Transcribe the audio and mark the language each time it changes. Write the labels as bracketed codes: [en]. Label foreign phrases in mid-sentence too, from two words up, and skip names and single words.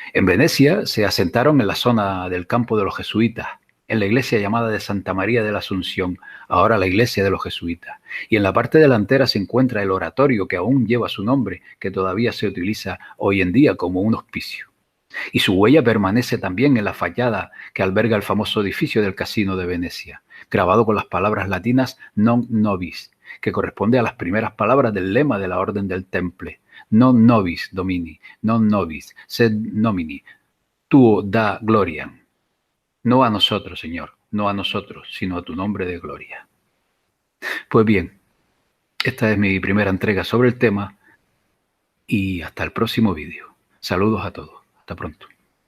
[es] En Venecia se asentaron en la zona del campo de los jesuitas, en la iglesia llamada de Santa María de la Asunción, ahora la iglesia de los jesuitas. Y en la parte delantera se encuentra el oratorio que aún lleva su nombre, que todavía se utiliza hoy en día como un hospicio. Y su huella permanece también en la fachada que alberga el famoso edificio del Casino de Venecia, grabado con las palabras latinas [la] non nobis, [es] que corresponde a las primeras palabras del lema de la Orden del Temple, [la] non nobis domini, non nobis, sed nomini, tuo da gloriam. [es] No a nosotros, Señor, no a nosotros, sino a tu nombre de gloria. Pues bien, esta es mi primera entrega sobre el tema y hasta el próximo vídeo. Saludos a todos. Hasta pronto.